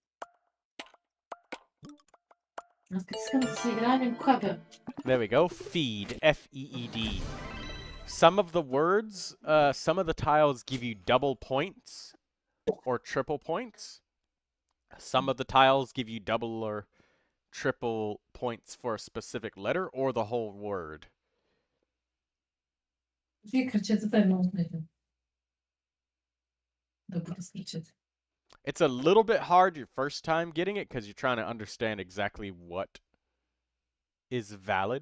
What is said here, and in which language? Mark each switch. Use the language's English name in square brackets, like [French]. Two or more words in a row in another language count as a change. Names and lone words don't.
[English] There we go. Feed. F-E-E-D. Some of the words, some of the tiles give you double points or triple points. Some of the tiles give you double or triple points for a specific letter or the whole word. It's a little bit hard your first time getting it because you're trying to understand exactly what is valid.